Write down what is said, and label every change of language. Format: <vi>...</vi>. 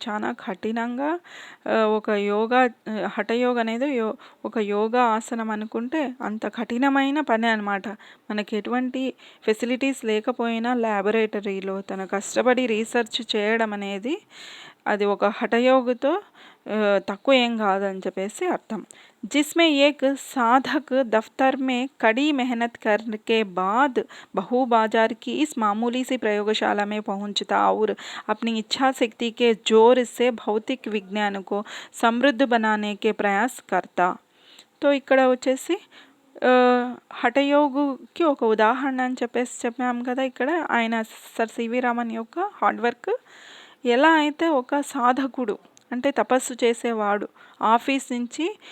<te>చాలా కఠినంగా ఒక యోగా, హఠయోగ అనేది ఒక యోగా ఆసనం అనుకుంటే అంత కఠినమైన పని అనమాట. మనకి ఎటువంటి ఫెసిలిటీస్ లేకపోయినా ల్యాబొరేటరీలో తన కష్టపడి రీసెర్చ్ చేయడం అనేది అది ఒక హఠయోగతో తక్కువ ఏం కాదని చెప్పేసి అర్థం.</te> <hi>जिसमें एक साधक दफ्तर में कड़ी मेहनत करने के बाद बहु बाजार की इस मामूली सी प्रयोगशाला में पहुंचता और अपनी इच्छा शक्ति के जोर से भौतिक विज्ञान को समृद्ध बनाने के प्रयास करता.</hi> <te>तो ఇక్కడ వచ్చేసి హఠయోగుకి ఒక ఉదాహరణ అని చెప్పేసి చెప్పాము కదా. ఇక్కడ ఆయన సర్ సివి రామన్ యొక్క హార్డ్ వర్క్ ఎలా అయితే ఒక సాధకుడు అంటే తపస్సు చేసేవాడు ఆఫీస్ నుంచి</te>